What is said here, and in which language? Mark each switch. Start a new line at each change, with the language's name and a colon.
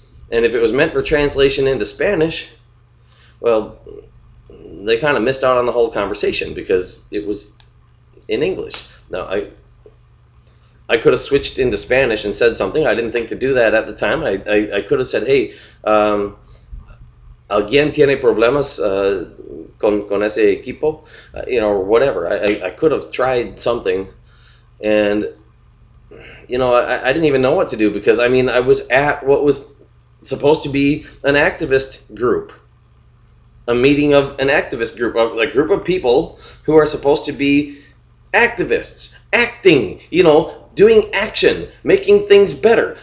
English: And if it was meant for translation into Spanish, well, they kind of missed out on the whole conversation because it was in English. Now, I could have switched into Spanish and said something. I didn't think to do that at the time. I could have said, hey,
Spanish: ¿alguien tiene problemas con ese equipo?
English: Or whatever. I could have tried something. And, I didn't even know what to do because, I was at what was supposed to be an activist group. A meeting of an activist group, a group of people who are supposed to be activists, acting, doing action, making things better.